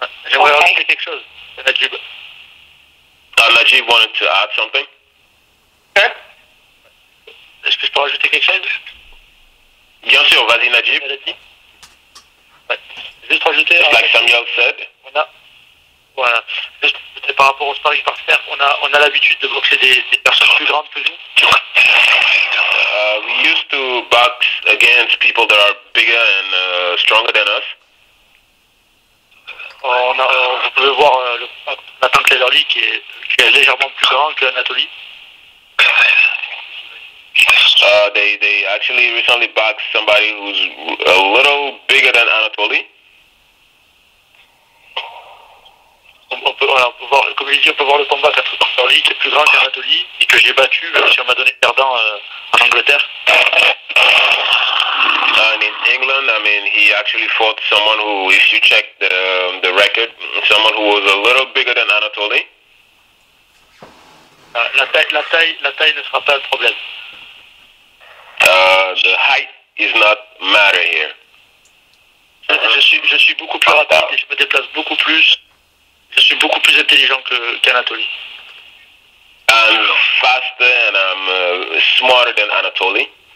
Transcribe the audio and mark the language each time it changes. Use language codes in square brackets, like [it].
[fr] J'aimerais rajouter quelque chose, Nadjib. [en] Nadjib wanted to add something. Sure. [fr] Est-ce que je peux rajouter quelque chose? Bien sûr, vas-y Nadjib. Ouais. Juste rajouter... [en] Just like Samuel said. [fr] Voilà. Juste par rapport au sparring partner, on a l'habitude de boxer des personnes plus grandes que nous. [en] We used to box against people that are bigger and stronger than us. [fr] Vous pouvez voir Nathan Cleverly qui est légèrement plus grand que Anatoliy. [en] They actually recently boxed somebody who's a little bigger than Anatoliy. [fr] On peut voir, comme je dis, on peut voir le combat contre Cleverly qui est plus grand qu'Anatoliy et que j'ai battu si on m'a donné perdant en Angleterre. [en] And in England, I mean, he actually fought someone who, if you check the record, someone who was a little bigger than Anatoliy. [fr] La taille ne sera pas le problème. [en] The height is not matter here. [fr] Je suis beaucoup plus rapide et je me déplace beaucoup plus. Je suis beaucoup plus intelligent qu'Anatoliy. [en] I'm faster and I'm smarter than Anatoliy.